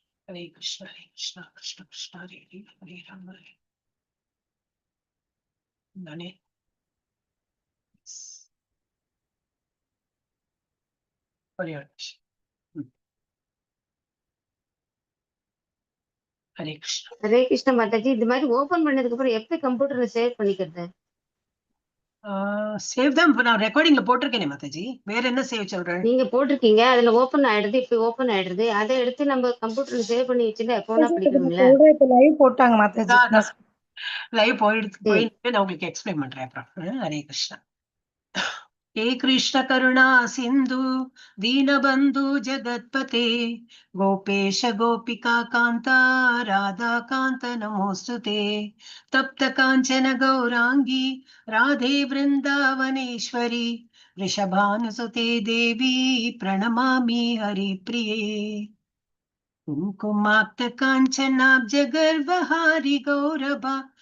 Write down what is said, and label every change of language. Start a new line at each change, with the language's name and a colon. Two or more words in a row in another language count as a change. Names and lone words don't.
Sanskrit: हरे कृष्ण कृष्ण कृष्ण हरे हरे हरे राम नाने. हरे कृष्ण. हरे कृष्ण.
Tamil: ஹரே கிருஷ்ண மாதாஜி. இந்த மாதிரி ஓபன் பண்ணதுக்கு அப்புறம் எப்படி கம்ப்யூட்டர்ல சேவ் பண்ணிக்கிறது? சேவ் தான் நான் ரெக்கார்டிங்ல போட்டிருக்கேனே மாதாஜி. வேற என்ன சேவ் சொல்றேன்? நீங்க போட்டிருக்கீங்க, அதுல ஓபன் ஆயிடுது. இப்ப ஓபன் ஆயிடுது. அதை எடுத்து நம்ம கம்ப்யூட்டர்ல சேவ் பண்ணி வச்சுட்டு எப்போனா படிக்கணும்ல. இப்ப லைவ் போட்டாங்க மாதாஜி. லைவ் போயிட்டு நான் உங்களுக்கு எக்ஸ்பிளைன் பண்றேன் அப்புறம். ஹரே கிருஷ்ணா.
Sanskrit: हे कृष्ण करुणा सिंधु दीनबंधु जगत्पते गोपेश गोपिका कांता राधा कांत नमोस्तुते तप्त कांचन गौरांगी राधे वृंदावनेश्वरी वृषभानुसुते देवी प्रणमामि हरिप्रिये कुङ्कुमाक्त काञ्चनाब्ज गर्वहारि गौरभा